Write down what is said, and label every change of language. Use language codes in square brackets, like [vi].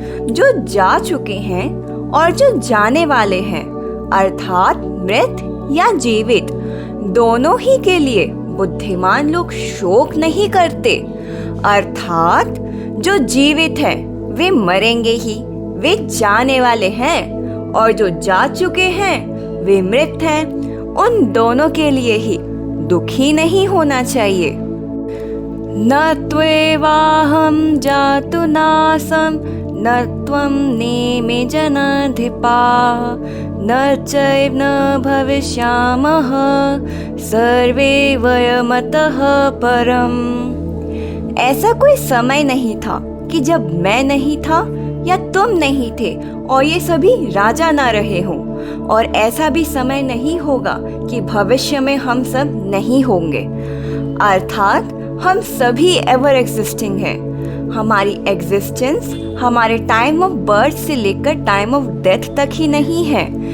[hi] जो जा चुके हैं और जो जाने वाले हैं अर्थात मृत या जीवित, दोनों ही के लिए बुद्धिमान लोग शोक नहीं करते। अर्थात जो जीवित हैं वे मरेंगे ही, वे जाने वाले हैं, और जो जा चुके हैं वे मृत हैं। उन दोनों के लिए ही दुखी नहीं होना चाहिए। [sa] न त्वेवाहं जातु नासं न त्वं नेमे जनाधिपाः न चैव न भविष्यामः सर्वे वयमतः परम्। [hi] ऐसा कोई समय नहीं था कि जब मैं नहीं था या तुम नहीं थे और ये सभी राजा ना रहे हों, और ऐसा भी समय नहीं होगा कि भविष्य में हम सब नहीं होंगे। अर्थात हम सभी [en] ever existing [hi] हैं। हमारी एग्जिस्टेंस हमारे [en] time of birth [hi] से लेकर [en] time of death [hi] तक ही नहीं है।